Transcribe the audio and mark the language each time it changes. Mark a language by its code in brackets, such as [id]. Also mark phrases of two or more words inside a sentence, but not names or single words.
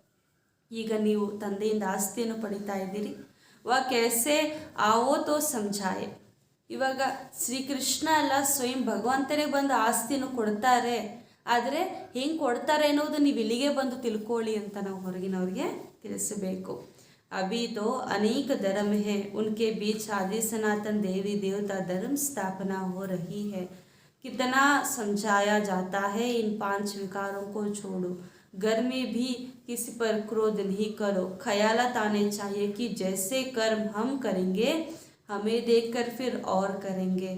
[kn] ಈಗ ನೀವು ತಂದೆಯಿಂದ ಆಸ್ತಿಯನ್ನು ಪಡಿತಾ ಇದ್ದೀರಿ. ವಾ ಕೆಸೆ ಆವೋ ತೋ ಸಮझाए. ಇವಾಗ ಶ್ರೀಕೃಷ್ಣ ಅಲ್ಲ, ಸ್ವಯಂ ಭಗವಂತನೇ ಬಂದು ಆಸ್ತಿಯನ್ನು ಕೊಡ್ತಾರೆ. ಆದರೆ ಹೆಂಗೆ ಕೊಡ್ತಾರೆ ಅನ್ನೋದು ನೀವು ಇಲ್ಲಿಗೆ ಬಂದು ತಿಳ್ಕೊಳ್ಳಿ ಅಂತ ನಾವು ಹೊರಗಿನವ್ರಿಗೆ ತಿಳಿಸಬೇಕು. [hi] अभी तो अनेक धर्म है, उनके बीच आदि सनातन देवी देवता धर्म स्थापना हो रही है. कितना समझाया जाता है, इन 5 विकारों को छोड़ो, घर में भी किसी पर क्रोध नहीं करो, ख्यालात आने चाहिए कि जैसे कर्म हम करेंगे हमें देखकर फिर और करेंगे.